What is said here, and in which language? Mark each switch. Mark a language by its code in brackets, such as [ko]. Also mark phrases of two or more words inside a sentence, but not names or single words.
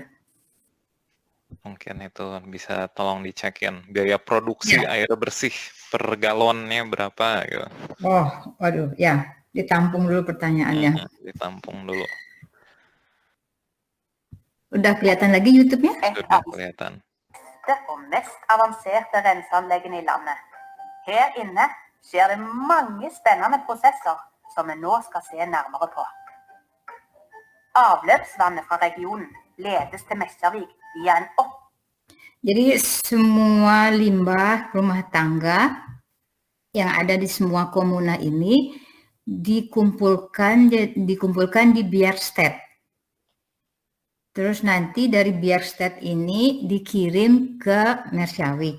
[id] Mungkin itu bisa tolong dicekin. Biaya produksi air bersih per galonnya berapa gitu. Oh, waduh, ya. Ditampung dulu pertanyaannya. Ditampung dulu. Udah kelihatan lagi YouTube-nya? Sudah kelihatan. [no] Og mest avanserte renseanleggene i landet. Her inne skjer det mange spennende prosesser som vi nå skal se nærmere på. Avløpsvannet fra regionen ledes til Mesjarvik via en [id] Jadi semua limbah rumah tangga yang ada di semua komuna ini dikumpulkan di Bjärstedt. Terus nanti dari Bjärstedt ini dikirim ke Mesjarvik.